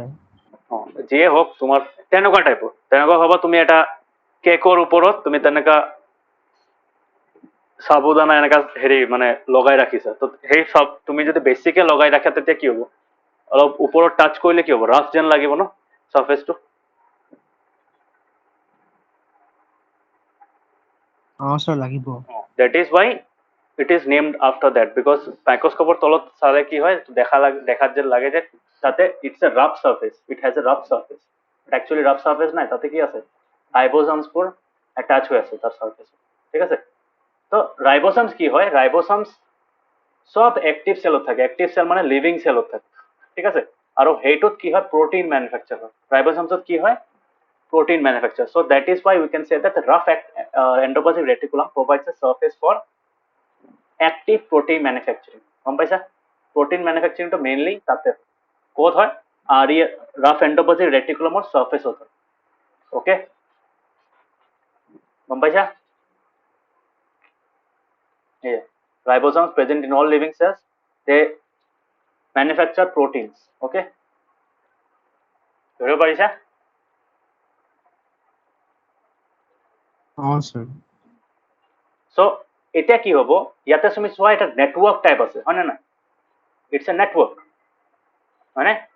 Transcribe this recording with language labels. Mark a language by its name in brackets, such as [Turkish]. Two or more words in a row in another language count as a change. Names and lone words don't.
[Assamese] যিয়ে হওক তোমাৰ তেনেকুৱা টাইপৰ তেনেকুৱা হবা তুমি এটা কেকৰ ওপৰত তুমি তেনেকা সাবুদানা এনেকা হেৰি মানে লগাই ৰাখিছা তো সেই সব তুমি যদি বেছিকে লগাই ৰাখা তেতিয়া কি হ'ব অলপ ওপৰত টাচ কৰিলে কি হ'ব ৰাফ যেন লাগিব ন সাৰফেসটো sir লাগিব [English] that is why it is named after that because [Assamese] মাইক্ৰস্কোপৰ তলত চালে কি হয় দেখাত যে লাগে যে তাতে [English] it's a rough surface it has a rough surface actually rough surface [Assamese] নাই তাতে কি আছে রাইবোসোমসবোৰ attach হৈ আছে তাৰ সাৰফেস ঠিক আছে তো রাইবোসোমস কি হয় রাইবোসোমস সব [English] active cell [Assamese] থাকে [English] active cell [Assamese] মানে [English] living cell [Assamese] থাকে ঠিক আছে আৰু হেইটোত কি হয় [English] protein manufacture [Assamese] হয় রাইবোসোমসত কি হয় [English] protein manufacture. So that is why we can say that the rough endoplasmic reticulum provides a surface for active protein manufacturing. [Assamese] গম পাইছা [English] protein manufacturing তো mainly [Assamese] তাতে ক'ত হয় আর [English] rough endoplasmic reticulumৰ surface হয় okay [Assamese] গম পাইছা [English] yeah ribosomes present in all living cells they manufacture proteins okay [Assamese] ধৰিব পাৰিছা [English] sir [Assamese] so এতিয়া কি হ'ব ইয়াতে তুমি চোৱা এটা নেটৱৰ্ক টাইপ আছে হয় না [English] it's a network [Assamese] হয়নে